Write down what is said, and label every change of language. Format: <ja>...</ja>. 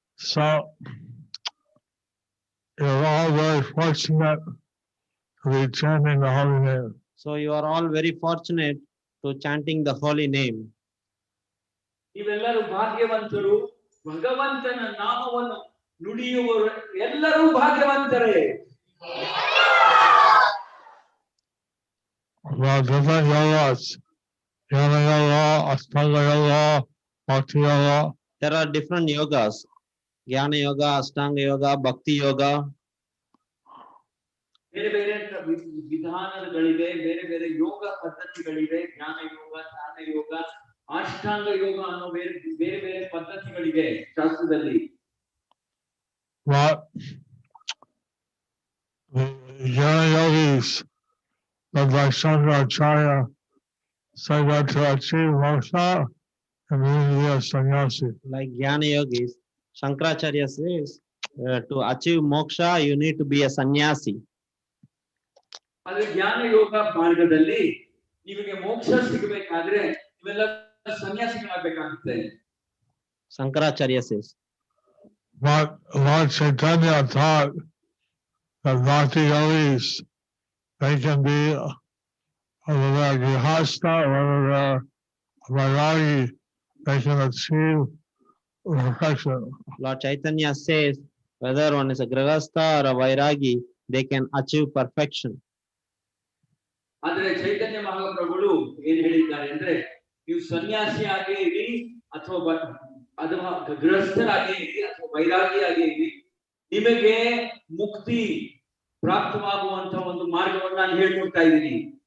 <en>So you're all very fortunate to be chanting the holy name. So you are all very fortunate to chanting the holy name.</en> <kn>ನೀವೆಲ್ಲರೂ ಭಾಗ್ಯವಂತರು. ಭಗವಂತನ ನಾಮವನ್ನು ನುಡಿಯುವವರು ಎಲ್ಲರೂ ಭಾಗ್ಯವಂತರೇ.</kn> <en>About different yogas, Jnana Yoga, Ashtanga Yoga, Bhakti Yoga. There are different yogas. Jnana Yoga, Ashtanga Yoga, Bhakti Yoga.</en> <kn>ಬೇರೆ ಬೇರೆ ವಿಧಾನಗಳಿವೆ, ಬೇರೆ ಬೇರೆ ಯೋಗ ಪದ್ಧತಿಗಳಿವೆ. ಜ್ಞಾನ ಯೋಗ, ಧ್ಯಾನ ಯೋಗ, ಅಷ್ಟಾಂಗ ಯೋಗ ಅನ್ನೋ ಬೇರೆ ಬೇರೆ ಬೇರೆ ಪದ್ಧತಿಗಳಿವೆ ಶಾಸ್ತ್ರದಲ್ಲಿ.</kn> <en>But the Jnana Yogis, led by Shankaracharya, say that to achieve moksha, you need to be a sannyasi. Like Jnana Yogis, Shankaracharya says, to achieve moksha, you need to be a sannyasi.</en> <kn>ಆದ್ರೆ ಜ್ಞಾನ ಯೋಗ ಮಾರ್ಗದಲ್ಲಿ ನಿಮಗೆ ಮೋಕ್ಷ ಸಿಗಬೇಕಾದ್ರೆ ಇವೆಲ್ಲ ಸನ್ಯಾಸಿಗಳಾಗಬೇಕಾಗುತ್ತೆ.</kn> <en>Shankaracharya says. But Lord Chaitanya taught that Bhakti Yogis, they can be whether they're Grihastha, whether they're Vairagi, they can achieve perfection. Lord Chaitanya says, whether one is a Grihastha or a Vairagi, they can achieve perfection.</en> <kn>ಆದ್ರೆ ಚೈತನ್ಯ ಮಹಾಪ್ರಭುಗಳು ಏನ್ ಹೇಳಿದ್ದಾರೆ ಅಂದ್ರೆ ನೀವು ಸನ್ಯಾಸಿಯಾಗೇ ಇರಿ ಅಥವಾ ಗೃಹಸ್ಥರಾಗೇ ಇರಿ ಅಥವಾ ವೈರಾಗಿಯಾಗೇ ಇರಿ, ನಿಮಗೆ ಮುಕ್ತಿ ಪ್ರಾಪ್ತವಾಗುವಂತ ಒಂದು ಮಾರ್ಗವನ್ನು ನಾನು ಹೇಳ್ಕೊಡ್ತಾ ಇದ್ದೀನಿ.</kn>